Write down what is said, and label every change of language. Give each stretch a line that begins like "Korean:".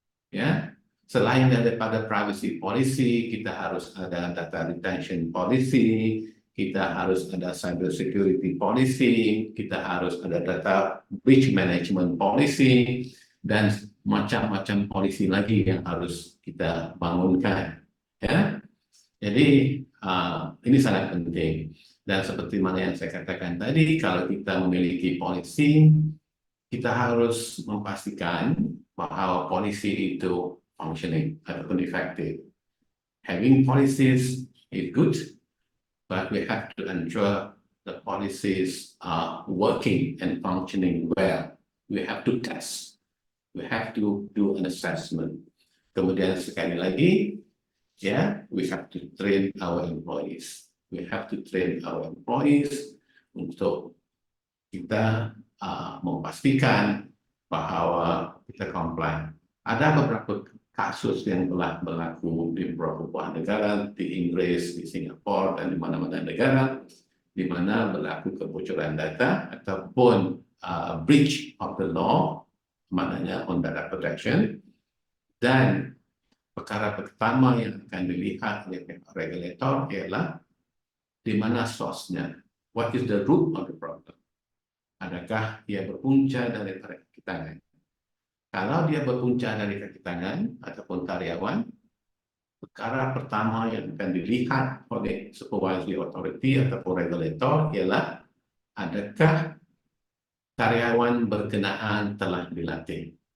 Malay: Ya, selain daripada privacy policy, kita harus ada data retention policy, kita harus ada cyber security policy, kita harus ada data breach management policy, dan macam-macam polisi lagi yang harus kita bangunkan. Ya, jadi ini sangat penting. Dan seperti mana yang saya katakan tadi, kalau kita memiliki polisi, kita harus memastikan bahwa polisi itu functioning ataupun effective.
English: Having policies is good, but we have to ensure the policies are working and functioning well. We have to test. We have to do an assessment.
Malay: Kemudian sekali lagi,
English: ya, we have to train our employees. We have to train our employees
Malay: untuk kita memastikan bahwa kita
English: comply.
Malay: Ada beberapa kasus yang telah berlaku di beberapa negara, di Inggris, di Singapura, dan di mana-mana negara, di mana berlaku kebocoran data ataupun
English: breach of the law,
Malay: maknanya on data protection, dan perkara pertama yang akan dilihat oleh regulator ialah di mana source-nya.
English: What is the root of the problem?
Malay: Adakah dia berpunca dari kaki tangan? Kalau dia berpunca dari kaki tangan ataupun karyawan, perkara pertama yang akan dilihat oleh supervisory authority ataupun regulator ialah adakah karyawan berkenaan telah dilatih.